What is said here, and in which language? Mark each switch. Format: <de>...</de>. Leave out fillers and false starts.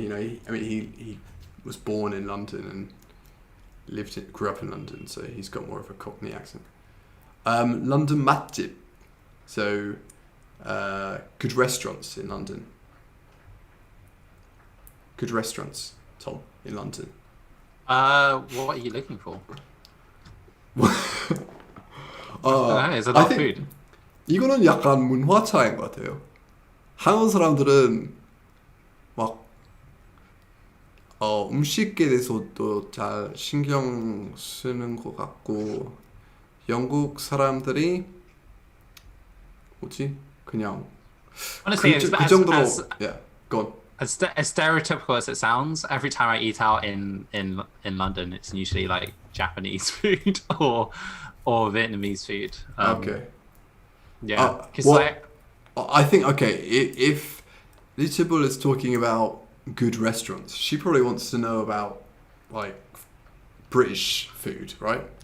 <en>You know, he was born in London and grew up in London, so he's got more of a Cockney accent. London 맛집. So good restaurants in London. Good restaurants, Tom, in London. What are you looking for? It's a lot of food.</en> <ko>이거는 약간 문화 차이인 것 같아요. 한국 사람들은 막 음식에 대해서도 잘 신경 쓰는 것 같고, 영국 사람들이 뭐지? 그냥</ko> <en>Honestly,</en> <ko>그 정도로</ko> <en>yeah, go on. As stereotypical as it sounds, every time I eat out in London, it's usually like Japanese food or Vietnamese food. Okay. Yeah, because I think if Little is talking about good restaurants, she probably wants to know about like British food, right?</en>